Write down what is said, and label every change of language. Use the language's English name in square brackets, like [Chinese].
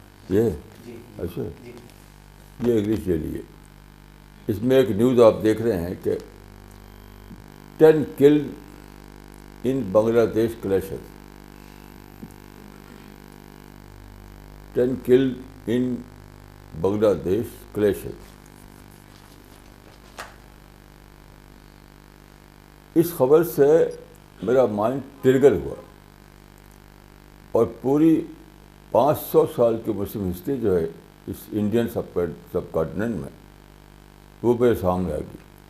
[Urdu] یہ اچھا یہ انگلش ڈیلی ہے. اس میں ایک نیوز آپ دیکھ رہے ہیں کہ [English] 10 killed in Bangladesh clashes. 10 killed in Bangladesh clashes. [Urdu] اس خبر سے میرا مائنڈ ٹرگر ہوا اور پوری 500 سال کی مسلم ہسٹری جو ہے اس انڈین سب کانٹیننٹ میں وہ میرے سامنے آ گئی.